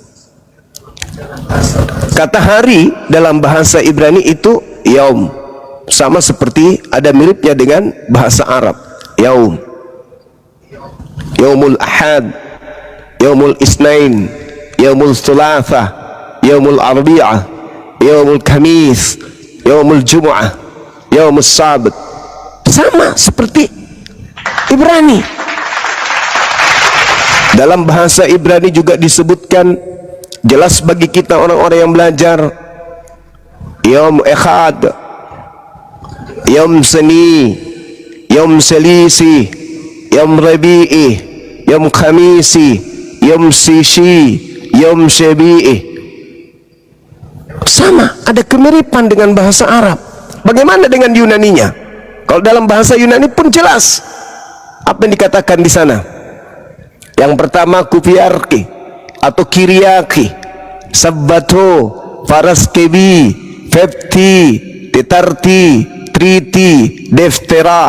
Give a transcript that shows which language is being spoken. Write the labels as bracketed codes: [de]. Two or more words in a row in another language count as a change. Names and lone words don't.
[id] Kata hari dalam bahasa Ibrani itu yaum, sama seperti ada miripnya dengan bahasa Arab, yaum, [ar] يوم الأحد، يوم الاثنين، يوم الثلاثاء، يوم الأربعاء، يوم الخميس، يوم الجمعة، يوم السبت. [id] Sama seperti Ibrani. Dalam bahasa Ibrani juga disebutkan jelas bagi kita orang-orang yang belajar, [he] יום אחד, יום שני, יום שלישי, יום רביעי, יום חמישי, יום שישי, יום שביעי. [id] Sama, ada kemiripan dengan bahasa Arab. Bagaimana dengan Yunaninya? Kalau dalam bahasa Yunani pun jelas apa yang dikatakan di sana. Yang pertama kupiarki atau [el] Κυριακή, Σάββατο, Παρασκευή, Πέμπτη, Τετάρτη, Τρίτη, Δευτέρα.